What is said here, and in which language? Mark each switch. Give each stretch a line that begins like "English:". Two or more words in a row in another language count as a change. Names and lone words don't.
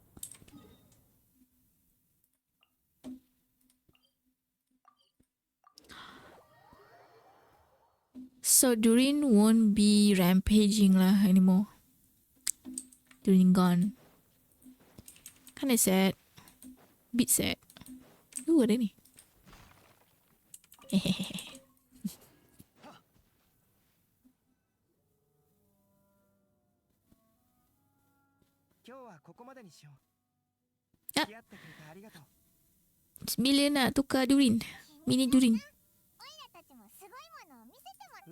English: So Durin won't be rampaging lah anymore. Durin gone. Kinda sad. Bit sad.
Malay: Ooh, ada ni. Hehehe.
Japanese: 今日はここまでにしよう。 Ah. 付き合ってくれてありがとう。
Malay: Sembilan nak tukar Durin. Mini Durin.
Japanese: オイラたちもすごいものを見せても